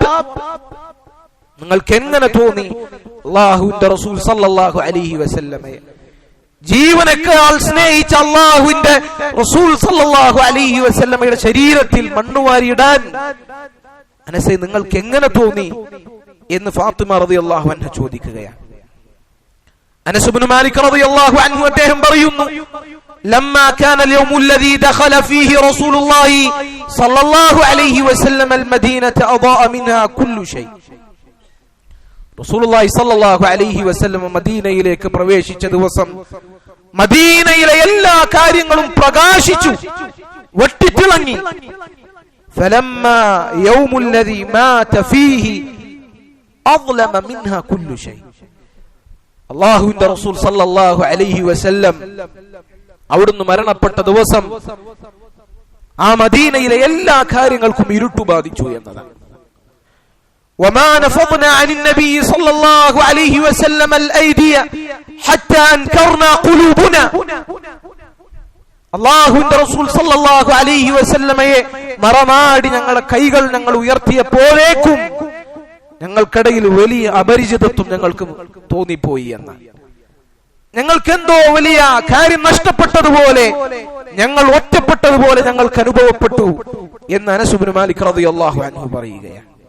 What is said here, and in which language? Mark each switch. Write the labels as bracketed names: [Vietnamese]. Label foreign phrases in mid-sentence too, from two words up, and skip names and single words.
[Malayalam] നിങ്ങൾക്ക് എങ്ങനെ തോന്നി അല്ലാഹുവിന്റെ റസൂൽ [Arabic] صلى الله عليه وسلم [Malayalam] ജീവനേക്കാൾ സ്നേഹിച്ച അല്ലാഹുവിന്റെ റസൂൽ [Arabic] صلى الله عليه وسلم [Malayalam] ശരീരത്തിൽ മണ്ണുവാരിയിടാൻ അനസേ നിങ്ങൾക്ക് എങ്ങനെ തോന്നി എന്ന് ഫാത്തിമ [Arabic] رضي الله عنها [Malayalam] ചോദിക്കുകയാണ്. [Arabic] അനസ് ഇബ്നു മാലിക് رضي الله عنه [Malayalam] അദ്ദേഹം പറയുന്നു, [Arabic] لما كان اليوم الذي دخل فيه رسول الله صلى الله عليه وسلم المدينة أضاء منها كل شيء. رسول الله صلى الله عليه وسلم [Malayalam] മദീനയിലേക്ക് പ്രവേശിച്ച ദിവസം മദീനയിലെ എല്ലാ കാര്യങ്ങളും പ്രകാശിച്ചു, വെട്ടിത്തിളങ്ങി. [Arabic] فلما يوم الذي مات فيه أظلم منها كل شيء. [Malayalam] അല്ലാഹുവിന്റെ റസൂൽ [Arabic] صلى الله عليه وسلم [Malayalam] അവിടുന്ന് മരണപ്പെട്ട ദിവസം ആ മദീനയിലെ എല്ലാ കാര്യങ്ങൾക്കും ഇരുട്ട് ബാധിച്ചു എന്നതാണ്. [Arabic] وما نفضنا عن النبي صلى الله عليه وسلم الأيدي حتى أنكرنا قلوبنا. [Malayalam] അല്ലാഹുവിന്റെ റസൂൽ [Arabic] صلى الله عليه وسلم [Malayalam] മറമാടി ഞങ്ങളുടെ കൈകൾ ഞങ്ങൾ ഉയർത്തിയപ്പോഴേക്കും ഞങ്ങൾക്കിടയിൽ വലിയ അപരിചിതത്വം ഞങ്ങൾക്ക് തോന്നിപ്പോയി എന്നാണ്. ഞങ്ങൾക്ക് എന്തോ വലിയ കാര്യം നഷ്ടപ്പെട്ടതുപോലെ, ഞങ്ങൾ ഒറ്റപ്പെട്ടതുപോലെ ഞങ്ങൾക്ക് അനുഭവപ്പെട്ടു എന്ന് അനസ് ഇബ്നു മാലിക് [Arabic] رضي الله عنه [Malayalam] പറയുകയാണ്.